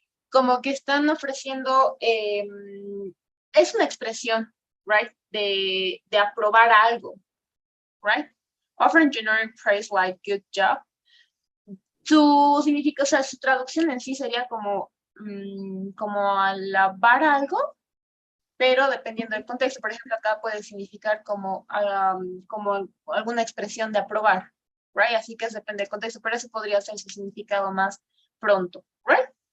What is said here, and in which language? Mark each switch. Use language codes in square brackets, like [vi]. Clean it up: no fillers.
[es] Como que están ofreciendo, es una expresión, right? De aprobar algo, right? [en] Offering generic praise like good job. [es] Su significa, o sea, su traducción en sí sería como alabar algo, pero dependiendo del contexto. Por ejemplo, acá puede significar como alguna expresión de aprobar, right? Así que depende del contexto, pero eso podría ser su significado más pronto, right?